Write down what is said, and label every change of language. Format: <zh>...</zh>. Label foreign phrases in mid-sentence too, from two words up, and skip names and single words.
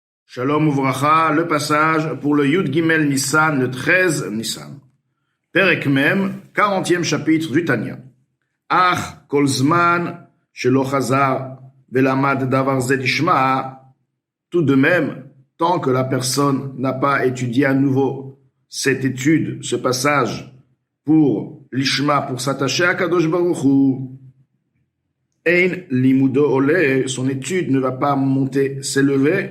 <he>שלום וברכה,</he> <fr>le passage pour le</fr> <he>יוד גימל ניסן,</he> <fr>le 13 Nissan.</fr> <he>פרק מם,</he> <fr>40e chapitre du Tanya.</fr> <he>אך כל זמן שלא חזר ולמד דבר זה לשמה.</he> <fr>Tout de même, tant que la personne n'a pas étudié à nouveau cette étude, ce passage pour l'ishma, pour s'attacher à</fr> <he>קדוש ברוך הוא, אין לימודו עולה,</he> <fr>son étude ne va pas monter, s'élever.</fr>